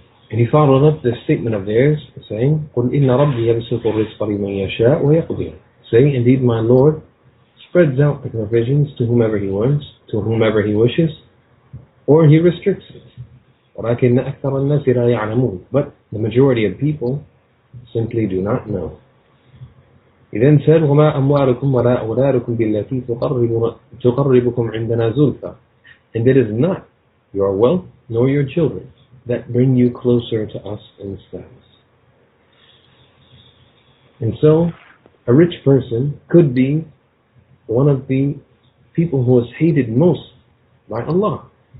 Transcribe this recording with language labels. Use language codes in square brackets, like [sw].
[en] And He followed up this statement of theirs saying, [ar] قُلْ إِنَّ رَبِّي يَبْسُطُ الرِّزْقَ لِمَنْ يَشَاءُ وَيَقْدِرُ. [en] Say, indeed my Lord spreads out the provisions to whomever He wants, to whomever He wishes, or He restricts it. [ar] وَلَكِنَّ أَكْثَرَ النَّاسِ لَا يَعْلَمُونَ. [en] But the majority of people simply do not know. He then said, [ar] وَمَا أَمْوَالُكُمْ وَلَا أَوْلَادُكُمْ بِالَّتِي تُقَرِّبُكُمْ عِنْدَنَا زُلْفَى. [en] And it is not your wealth nor your children that bring you closer to us in status. And so, a rich person could be one of the people who is hated most by Allah.